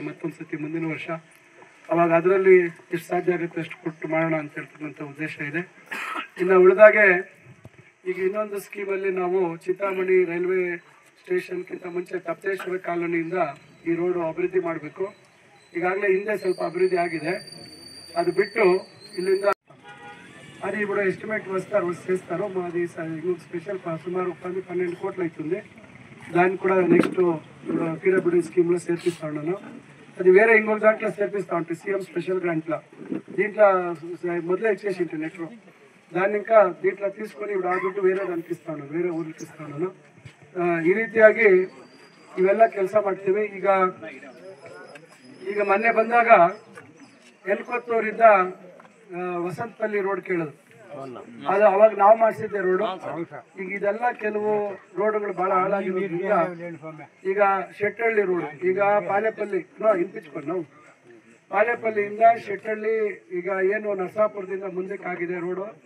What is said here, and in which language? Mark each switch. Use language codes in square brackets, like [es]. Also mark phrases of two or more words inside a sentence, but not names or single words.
[kn] ಮತ್ತೊಂದು ಸತಿ ಮುಂದಿನ ವರ್ಷ ಅವಾಗ ಅದರಲ್ಲಿ ಎಷ್ಟು ಸಾಧ್ಯ ಆಗುತ್ತೆ ಅಷ್ಟು ಕೊಟ್ಟು ಮಾಡೋಣ ಅಂತ ಹೇಳ್ತಕ್ಕಂಥ ಉದ್ದೇಶ ಇದೆ. ಇನ್ನು ಉಳಿದಾಗೆ ಈಗ ಇನ್ನೊಂದು ಸ್ಕೀಮಲ್ಲಿ ನಾವು ಚಿಂತಾಮಣಿ [en] railway stationಗಿಂತ [kn] ಮುಂಚೆ ತಪ್ತೇಶ್ವರ ಕಾಲೋನಿಯಿಂದ ಈ ರೋಡು ಅಭಿವೃದ್ಧಿ ಮಾಡಬೇಕು. ಈಗಾಗಲೇ ಹಿಂದೆ ಸ್ವಲ್ಪ ಅಭಿವೃದ್ಧಿ ಆಗಿದೆ. ಅದು ಬಿಟ್ಟು ಇಲ್ಲಿಂದ [te] అది ఇప్పుడు ఎస్టిమేట్ చేస్తారు మాది స్పెషల్ సుమారు 12 కోట్లు అవుతుంది. దాన్ని కూడా నెక్స్ట్ ఇప్పుడు పీడబ్ల్యూడీ స్కీమ్లో చేర్పిస్తా ఉన్నాను. అది వేరే ఇంకొక దాంట్లో చేర్పిస్తూ ఉంటాయి [en] CM special grantలో. [te] దీంట్లో మొదలే ఇచ్చేసి ఉంటుంది నెక్స్ట్ దాన్ని ఇంకా దీంట్లో తీసుకొని ఇప్పుడు ఆ ದುಡ್ಡು వేరే దానికి ఇస్తాను, వేరే [kn] ಊರಿಗೆ ಇಸ್ತಾನು. ಈ ರೀತಿಯಾಗಿ ಇವೆಲ್ಲ ಕೆಲಸ ಮಾಡ್ತೀವಿ. ಈಗ ಮೊನ್ನೆ ಬಂದಾಗ ಎಲ್ಕೊತ್ತೂರಿಂದ ವಸಂತಪಲ್ಲಿ ರೋಡ್ ಕೇಳೋದು, ಅದು ಅವಾಗ ನಾವು ಮಾಡಿಸಿದ್ದೆ ರೋಡು. ಈಗ ಇದೆಲ್ಲ ಕೆಲವು ರೋಡ್ಗಳು ಬಹಳ ಹಾಳಾಗಿರೋದ್ರಿಂದ ಈಗ ಶೆಟ್ಟಹಳ್ಳಿ ರೋಡ್, ಈಗ ಪಾಲೇಪಲ್ಲಿ ಹಿಂಪಿಚ್ಕೊಂಡು ನಾವು ಪಾಲೇಪಲ್ಲಿಯಿಂದ ಶೆಟ್ಟಹಳ್ಳಿ ಈಗ ಏನು ನರಸಾಪುರದಿಂದ ಮುಂದಕ್ಕೆ ಆಗಿದೆ ರೋಡು.